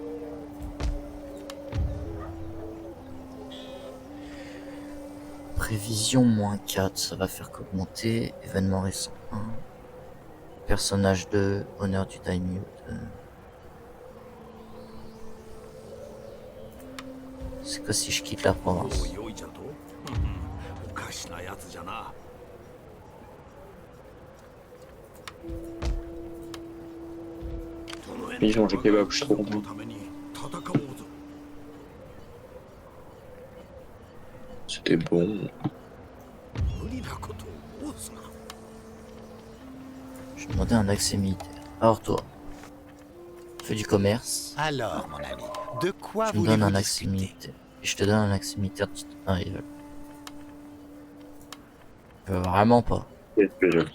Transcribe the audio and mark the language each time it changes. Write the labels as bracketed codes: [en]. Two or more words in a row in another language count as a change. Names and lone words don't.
[fr] Prévision -4, ça va faire qu'augmenter. Événement récent 1. Personnage 2, honneur du daimyo 2. C'est quoi si je quitte la province? [ja] 良いじゃとおかしなやつじゃな [fr] Ils ont mangé kebab, je suis trop content. [ja] ために戦おうぞ [fr] C'était bon. [ja] 無理なことを申すな [fr] Je vais demander un accès militaire. Alors toi, fais du commerce. Alors, mon ami, de quoi Tu me donnes voulez-vous un accès discuter? militaire. Et je te donne un accès militaire de un rival. Je veux vraiment pas. Qu'est-ce que je.